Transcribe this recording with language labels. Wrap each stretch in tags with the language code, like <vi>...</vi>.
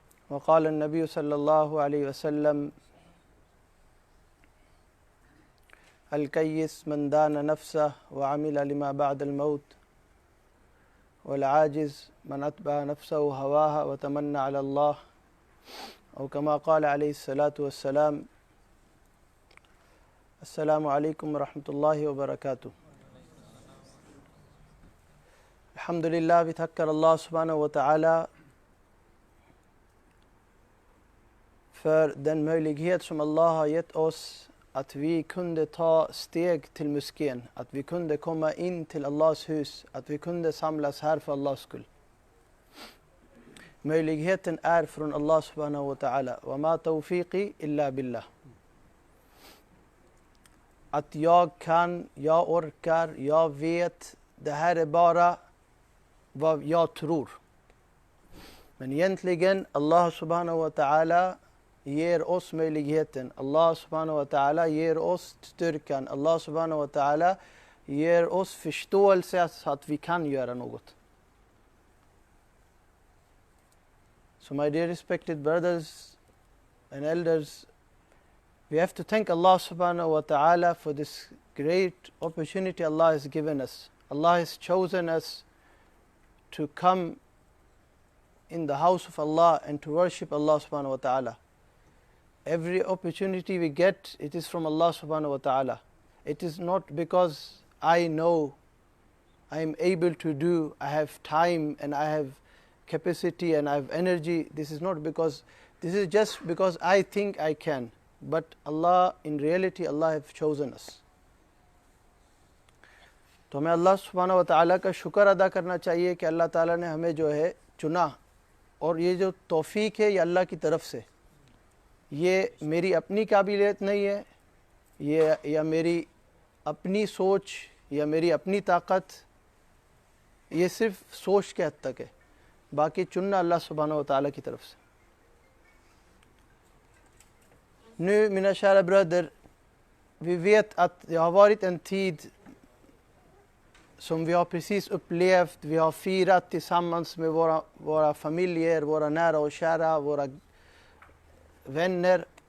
<ar>وقال النبي صلى الله عليه وسلم: الكيس من دان نفسه وعمل لما بعد الموت، والعاجز من أتبع نفسه هواها وتمنى على الله، أو كما قال عليه الصلاة والسلام. السلام عليكم ورحمة الله وبركاته.</ar> <sv>Alhamdulillah, vi tackar Allah subhanahu wa ta'ala för den möjlighet som Allah har gett oss att vi kunde ta steg till moskén, att vi kunde komma in till Allahs hus, att vi kunde samlas här för Allahs skull. Möjligheten är från Allah subhanahu wa ta'ala.</sv> <ar>Wa ma tawfiqi illa billah.</ar> <sv>Att jag kan, jag orkar, jag vet, det här är bara vad jag tror. Men egentligen Allah subhanahu wa ta'ala ger oss möjligheten. Allah subhanahu wa ta'ala ger oss styrkan. Allah subhanahu wa ta'ala ger oss förståelse så att vi kan göra något.</sv> <en>So my dear respected brothers and elders, we have to thank Allah subhanahu wa ta'ala for this great opportunity Allah has given us. Allah has chosen us to come in the house of Allah and to worship Allah subhanahu wa ta'ala. Every opportunity we get, it is from Allah subhanahu wa ta'ala. It is not because I know, I am able to do, I have time and I have capacity and I have energy. This is not because, this is just because I think I can. But Allah, in reality, Allah have chosen us.</en> <hi>तो हमें अल्लाह सुब्हानहू व तआला का शुक्र अदा करना चाहिए कि अल्लाह ताला ने हमें जो है चुना, और ये जो तौफीक है ये अल्लाह की तरफ से, ये मेरी अपनी काबिलियत नहीं है, ये या मेरी अपनी सोच या मेरी अपनी ताकत, ये सिर्फ सोच के हद तक है, बाकी चुनना अल्लाह सुब्हानहू व तआला की तरफ से.</hi> <sv>Nu mina kära bröder, vi vet att det har varit en tid som vi har precis upplevt. Vi har firat tillsammans med våra familjer, våra nära och kära, våra vänner.</sv>